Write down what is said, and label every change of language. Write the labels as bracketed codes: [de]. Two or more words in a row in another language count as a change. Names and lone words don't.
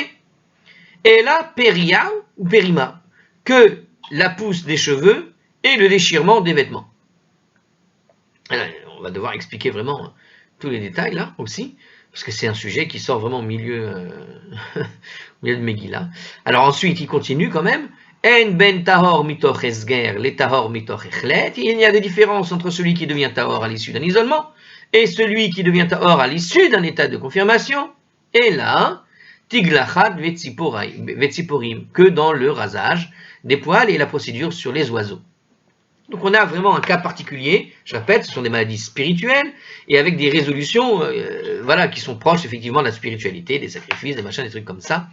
[fr] Et là, peria ou perima, que la pousse des cheveux et le déchirement des vêtements. Alors, on va devoir expliquer vraiment tous les détails là aussi, parce que c'est un sujet qui sort vraiment au milieu de Megillah. Alors ensuite, il continue quand même. [he] אין בין טהור מתוך הסגר לטהור מתוך החלט. [fr] Il y a des différences entre celui qui devient tahor à l'issue d'un isolement et celui qui devient tahor à l'issue d'un état de confirmation. Et là, [he] תגלחת וציפורים, [fr] que dans le rasage des poils et la procédure sur les oiseaux. Donc on a vraiment un cas particulier, je répète, ce sont des maladies spirituelles, et avec des résolutions qui sont proches effectivement de la spiritualité, des sacrifices, des machins, des trucs comme ça.